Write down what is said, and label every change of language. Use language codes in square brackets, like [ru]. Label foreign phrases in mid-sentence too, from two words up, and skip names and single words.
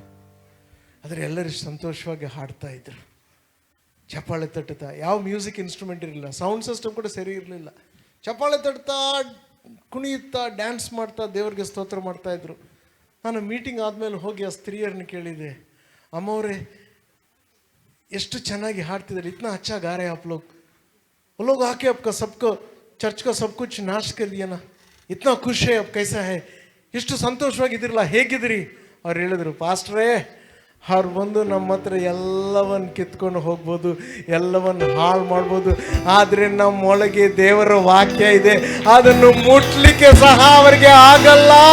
[kn] ಆದರೆ ಎಲ್ಲರೂ ಸಂತೋಷವಾಗಿ ಹಾಡ್ತಾ ಇದ್ರು, ಚಪ್ಪಾಳೆ ತಟ್ಟುತ್ತಾ. ಯಾವ [en] music instrument [kn] ಇರಲಿಲ್ಲ, [en] sound system [kn] ಕೂಡ ಸರಿ ಇರಲಿಲ್ಲ. ಚಪ್ಪಾಳೆ ತಟ್ತಾ, ಕುಣಿಯುತ್ತಾ, ಡ್ಯಾನ್ಸ್ ಮಾಡ್ತಾ ದೇವರಿಗೆ ಸ್ತೋತ್ರ ಮಾಡ್ತಾ ಇದ್ರು. ನಾನು ಮೀಟಿಂಗ್ ಆದಮೇಲೆ ಹೋಗಿ ಆ ಸ್ತ್ರೀಯರನ್ನ ಕೇಳಿದೆ, ಅಮ್ಮವ್ರೆ ಎಷ್ಟು ಚೆನ್ನಾಗಿ ಹಾಡ್ತಿದ್ದಾರೆ, [hi] इतना अच्छा गा रहे आप लोग आके आपका सबको चर्च का सब कुछ नाश कर दिया ना, इतना खुश है, अब कैसा है, [kn] ಎಷ್ಟು ಸಂತೋಷವಾಗಿದ್ದಿರಲ್ಲ, ಹೇಗಿದ್ರಿ? ಅವ್ರು ಹೇಳಿದ್ರು, ಪಾಸ್ಟ್ರೇ ಅವ್ರು ಬಂದು ನಮ್ಮ ಹತ್ರ ಎಲ್ಲವನ್ನು ಕಿತ್ಕೊಂಡು ಹೋಗ್ಬೋದು, ಎಲ್ಲವನ್ನು ಹಾಳು ಮಾಡ್ಬೋದು, ಆದರೆ ನಮ್ಮೊಳಗೆ ದೇವರ ವಾಕ್ಯ ಇದೆ, ಅದನ್ನು ಮುಟ್ಲಿಕ್ಕೆ ಸಹ ಅವರಿಗೆ ಆಗಲ್ಲ.